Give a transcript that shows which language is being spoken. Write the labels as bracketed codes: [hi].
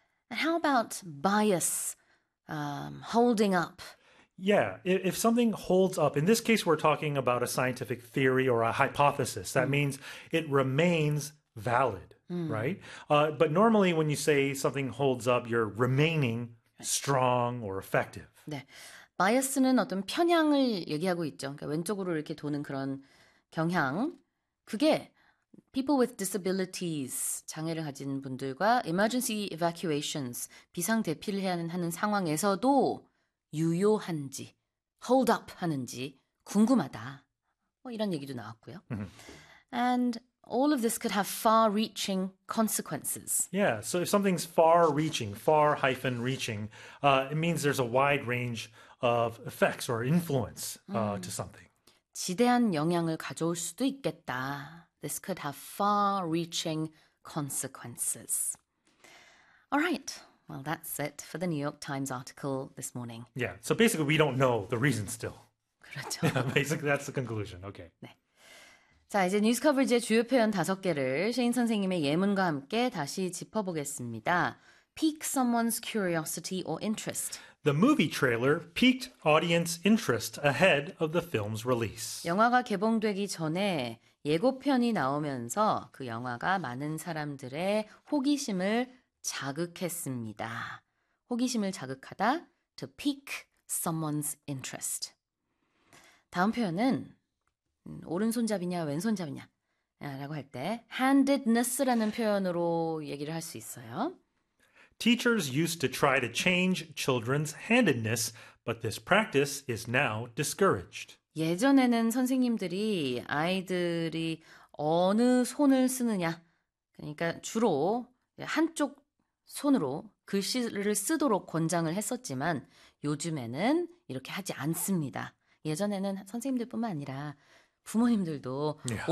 [en] And how about bias holding up? Yeah, if something holds up, in this case, we're talking about a scientific theory or a hypothesis. That means it remains valid, right? But normally when you say something holds up, you're remaining strong or effective. [ko] 네, 바이어스는 어떤 편향을 얘기하고 있죠. 그러니까 왼쪽으로 이렇게 도는 그런 경향. 그게 [en] people with disabilities, [ko] 장애를 가진 분들과 [en] emergency evacuations, [ko] 비상 대피를 해야 하는 상황에서도 유효한지, [en] hold up [ko] 하는지 궁금하다. 뭐 이런 얘기도 나왔고요. [en] And all of this could have far-reaching consequences. Yeah, so if something's far-reaching, far-reaching, it means there's a wide range of effects or influence to something. [ko] 지대한 영향을 가져올 수도 있겠다. [en] This could have far-reaching consequences. All right. Well, that's it for the New York Times article this morning. Yeah, so basically we don't know the reason still. [ko] 그렇죠. [en] Yeah, basically, that's the conclusion. Okay. [ko] 네. 자, 이제 뉴스 커버리지의 주요 표현 다섯 개를 셰인 선생님의 예문과 함께 다시 짚어보겠습니다. [en] Pique someone's curiosity or interest. The movie trailer piqued audience interest ahead of the film's release. [ko] 영화가 개봉되기 전에 예고편이 나오면서 그 영화가 많은 사람들의 호기심을 자극했습니다. 호기심을 자극하다, [en] to pique someone's interest. [ko] 다음 표현은 오른손잡이냐 왼손잡이냐 라고 할 때 handedness라는 표현으로 얘기를 할 수 있어요. [en] Teachers used to try to change children's handedness, but this practice is now discouraged. [ko] 예전에는 선생님들이 아이들이 어느 손을 쓰느냐, 그러니까 주로 한쪽 손으로 글씨를 쓰도록 권장을 했었지만 요즘에는 이렇게 하지 않습니다. 예전에는 선생님들뿐만 아니라 부모님들도 yeah.